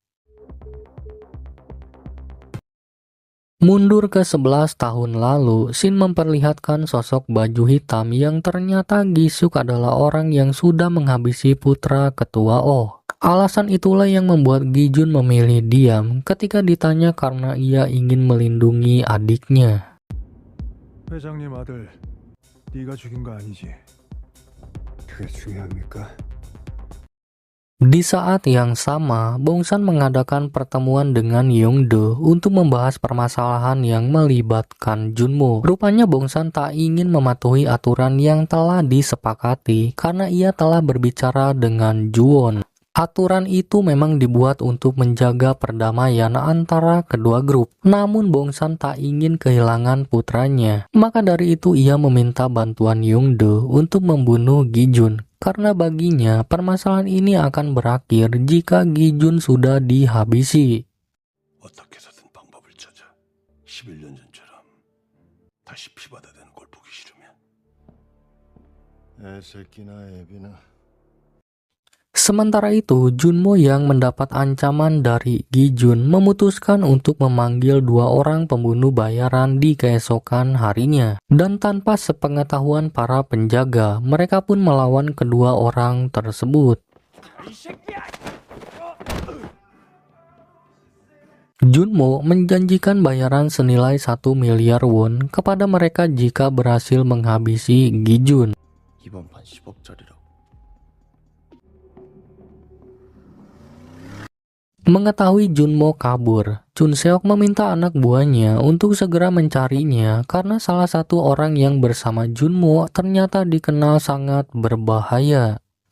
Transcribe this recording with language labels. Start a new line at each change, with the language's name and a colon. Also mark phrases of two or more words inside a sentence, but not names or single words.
Indonesian: Mundur ke 11 tahun lalu, Shin memperlihatkan sosok baju hitam yang ternyata Gi-suk adalah orang yang sudah menghabisi putra Ketua Oh. Alasan itulah yang membuat Gi-jun memilih diam ketika ditanya karena ia ingin melindungi adiknya.
Korean: 회장님 아들 네가 죽인 거 아니지? 그게 중요합니까?
Indonesian: Di saat yang sama, Bongsan mengadakan pertemuan dengan Yongdo untuk membahas permasalahan yang melibatkan Junmo. Rupanya Bongsan tak ingin mematuhi aturan yang telah disepakati karena ia telah berbicara dengan Juwon. Aturan itu memang dibuat untuk menjaga perdamaian antara kedua grup. Namun Bongsan tak ingin kehilangan putranya. Maka dari itu ia meminta bantuan Yongdo untuk membunuh Gijun. Karena baginya permasalahan ini akan berakhir jika Gijun sudah dihabisi.
Korean: 어떻게 해서든 방법을 찾아 11년 전처럼 다시 피바다 되는 걸 보기 싫으면 애새끼나 애비나
Indonesian: Sementara itu, Junmo yang mendapat ancaman dari Gijun memutuskan untuk memanggil 2 orang pembunuh bayaran di keesokan harinya. Dan tanpa sepengetahuan para penjaga, mereka pun melawan kedua orang tersebut. Junmo menjanjikan bayaran senilai 1 miliar won kepada mereka jika berhasil menghabisi Gijun.
Korean: 이번 판 10억짜리라고.
Indonesian: Mengetahui Junmo kabur, Chun Seok meminta anak buahnya untuk segera mencarinya karena salah satu orang yang bersama Junmo ternyata dikenal sangat berbahaya.